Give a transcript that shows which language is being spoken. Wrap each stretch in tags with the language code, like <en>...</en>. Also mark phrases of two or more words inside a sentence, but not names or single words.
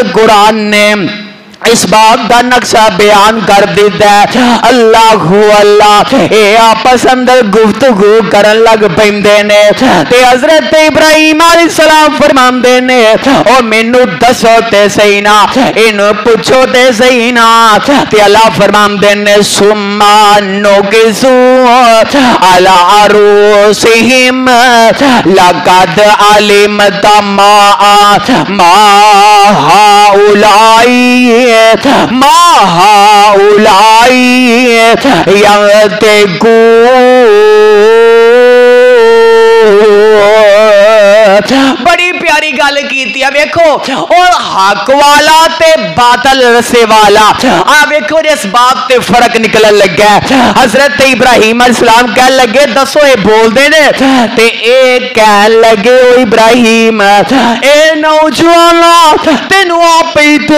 <pa>قرآن نے اس بات کا نقشہ بیان کر دتا ہے اللہ اللہ ایہ آپس اندر گفتگو کرن لگ پیندے نے تے حضرت ابراہیم علیہ السلام فرماندے نے او مینوں دسو تے سہی نا انہوں پچھو تے سہی نا تے اللہ فرماندے نے</pa> <ar>ثم نكسوا على رءوسهم لقد علمت ما هؤلاء ما هؤلاء ينطقون.</ar> <pa>بڑی پیاری گل کی ویکھو اور حق والا تے باطل رستے والا آ ویکھو اس بات تے فرق نکلن لگا حضرت ابراہیم علیہ السلام کہہ لگے دسو ایہ بولتے نے تے اے کہہ لگے او ابراہیم اے نوجوانا تینوں آپ ہی تے</pa>